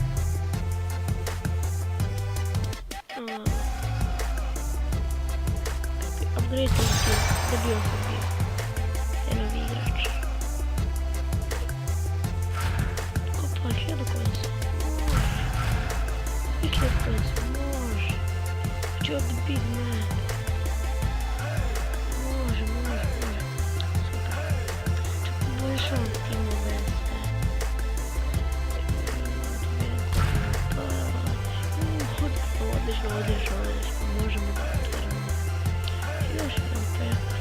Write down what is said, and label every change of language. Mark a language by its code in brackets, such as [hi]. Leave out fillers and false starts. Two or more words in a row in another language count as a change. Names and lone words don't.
[sr] Upgrade sam skill, dobio sam bio. Je novi igrač. Opa, 1000 coins. Može. 1000 coins, može. [en] You're the big man. [sr] Može. Super. Čak poboljšavam timove sve. Odlično. Možemo da otvorimo. Još jedan pek.